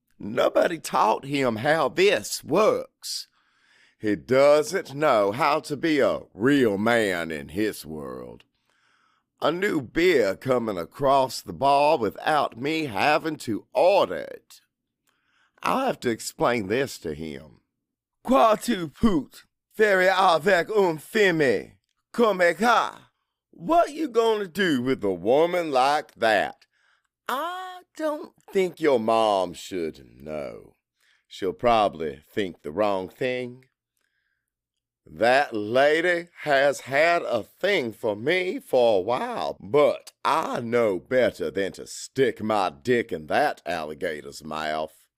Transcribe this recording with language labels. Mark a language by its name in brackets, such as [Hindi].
[English] Nobody taught him how this works. He doesn't know how to be a real man in his world. A new beer coming across the bar without me having to order it. I'll have to explain this to him. [French] Quoi tu put faire avec une femme comme ça? [English] What you gonna do with a woman like that? I don't think your mom should know. She'll probably think the wrong thing. That lady has had a thing for me for a while, but I know better than to stick my dick in that alligator's mouth.